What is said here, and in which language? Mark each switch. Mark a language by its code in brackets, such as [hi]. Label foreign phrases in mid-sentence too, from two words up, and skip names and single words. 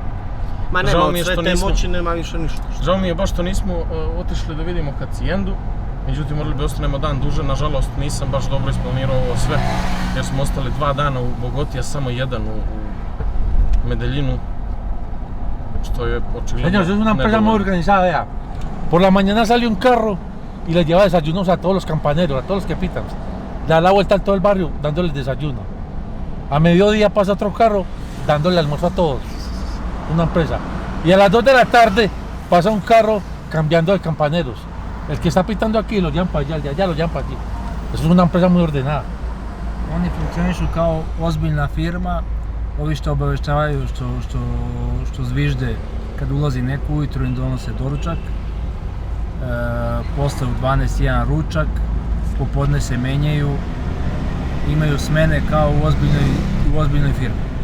[sr] Ma nema, od sve te moći nema više ništa. Žao mi je baš što nismo otišli da vidimo Haciendu, međutim morali bi ostanemo dan duže, nažalost nisam baš dobro isplanirao ovo sve, jer smo ostali 2 dana u Bogoti, a samo 1 u Medellinu, što je očigledno... [es] Señor, es una empresa muy organizada, vea. Por la mañana sale un carro y les lleva desayunos a todos los campaneros, a todos los que pitan. Da la vuelta a todo el barrio dándoles desayuno. A mediodía pasa otro carro dándole almuerzo a todos. Una empresa. Y a las 2 de la tarde pasa un carro cambiando de campaneros. El que está pitando aquí lo llevan para allá, el de allá lo llevan para aquí. Eso es una empresa muy ordenada. [sr] Oni funkcionišu kao ozbiljna firma, ovi što obaveštavaju, što zvižde kad ulazi neko ujutro im donose doručak, posle u 12 jedan ručak, popodne se menjaju, imaju smene kao u ozbiljnoj firmi.